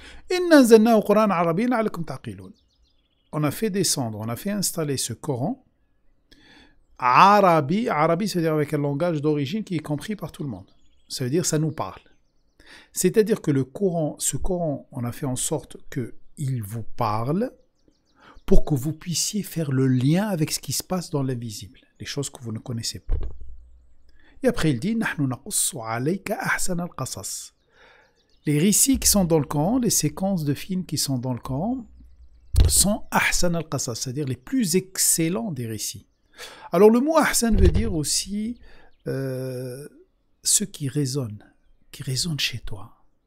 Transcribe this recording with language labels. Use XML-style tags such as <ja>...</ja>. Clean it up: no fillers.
<ar>Inna anzalnahu Qur'an arabiyyan la'allakum ta'qilun.</ar> <fr>On a fait descendre, on a fait installer ce Coran Arabi, c'est-à-dire avec un langage d'origine qui est compris par tout le monde. Ça veut dire ça nous parle. C'est-à-dire que ce Coran, on a fait en sorte qu'il vous parle pour que vous puissiez faire le lien avec ce qui se passe dans l'invisible, les choses que vous ne connaissez pas. Et après il dit</fr> <ar>نحن نقص عليك أحسن القصص.</ar> <fr>Les récits qui sont dans le Coran, les séquences de films qui sont dans le Coran sont ahsan al-qasas, c'est-à-dire les plus excellents des récits. Alors le mot ahsan veut dire aussi ceux qui résonnent chez toi.</fr>